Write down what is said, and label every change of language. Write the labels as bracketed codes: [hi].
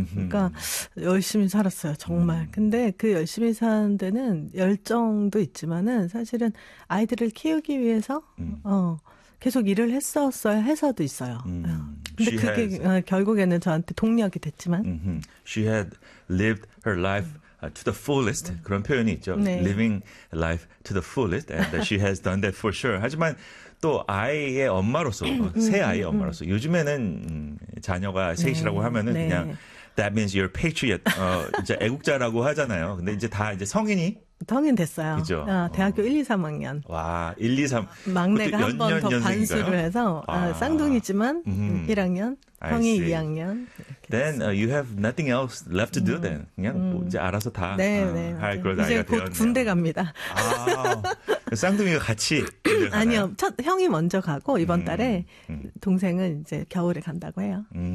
[ko] 그러니까 열심히 살았어요, 정말. 근데 그 열심히 사는 데는 열정도 있지만은 사실은 아이들을 키우기 위해서 계속 일을 했었어야 해서도 있어요. 근데 [en] She [ko] 그게 [en] has, [ko] 결국에는 저한테 동력이 됐지만. [en] She had lived her life to the fullest. [ko] 그런 표현이 있죠. 네. [en] Living life to the fullest. And that she has done that for sure. [ko] 하지만 또 아이의 엄마로서, 새 아이의 엄마로서. 요즘에는 자녀가 셋이라고 하면은 네. [en] 그냥 that means you're patriot. [ko] 이제 애국자라고 하잖아요. 근데 이제 다 이제 성인이. 성인 됐어요. 그죠. 대학교 1, 2, 3학년. 와, 1, 2, 3. 막내가 한 번 더 반수를 해서 쌍둥이지만 1학년, 형이 2학년. [en] Then you have nothing else left to do then. [ko] 그냥 뭐 이제 알아서 다 네, 네. 할 그런 나이가 되었네요. 이제 곧 군대 갑니다. 아, 쌍둥이가 같이 아니요. 첫 형이 먼저 가고 이번 달에 동생은 이제 겨울에 간다고 해요.